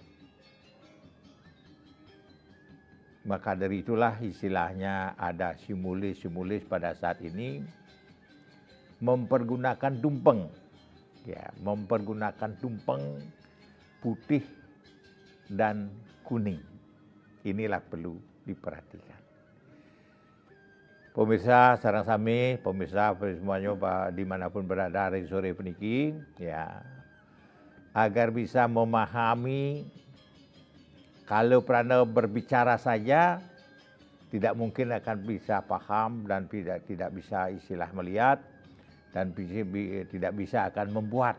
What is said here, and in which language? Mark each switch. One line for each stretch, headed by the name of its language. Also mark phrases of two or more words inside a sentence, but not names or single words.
Indonesian: Maka dari itulah istilahnya ada simulis pada saat ini mempergunakan tumpeng, ya, mempergunakan tumpeng putih dan kuning. Inilah perlu diperhatikan. Pemirsa
Balinese: sareng sami,
Indonesian: pemirsa semuanya dimanapun berada hari
Balinese: sore peniki,
Indonesian: ya, agar bisa memahami. Kalau pernah berbicara saja tidak mungkin akan bisa paham dan tidak bisa istilah melihat dan tidak bisa akan membuat.